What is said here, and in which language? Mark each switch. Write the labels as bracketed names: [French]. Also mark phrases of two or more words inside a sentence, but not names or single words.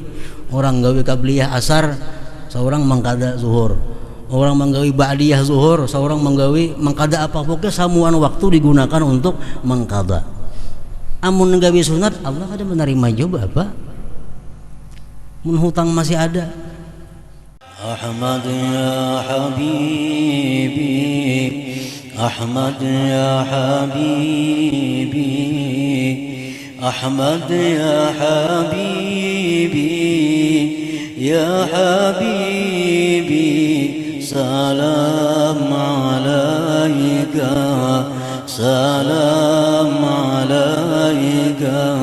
[Banjar] Orang gawi qabliyah asar, seorang mengqada zuhur. Orang menggawi ba'diyah zuhur, seorang mengqada apa pokoknya samuan waktu digunakan untuk mengqada. Amun gawi sunat Allah kada menerima juga apa? Mun hutang masih ada. [Arabic] أحمد يا حبيبي، أحمد يا حبيبي، أحمد يا حبيبي، يا حبيبي، سلام عليك، سلام عليك.